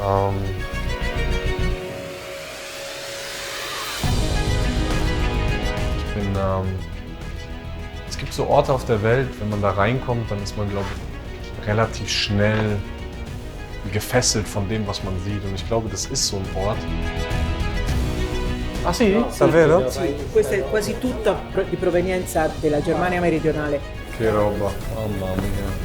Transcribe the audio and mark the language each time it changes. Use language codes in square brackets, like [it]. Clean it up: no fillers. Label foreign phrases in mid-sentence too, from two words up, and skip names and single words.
[de] Es gibt so Orte auf der Welt, wenn man da reinkommt, dann ist man, glaube ich, relativ schnell gefesselt von dem, was man sieht. Und ich glaube, das ist so ein Ort. [it] Ah sì? Davvero? Sì, questa è quasi tutta di provenienza della Germania meridionale. Che roba, mamma mia.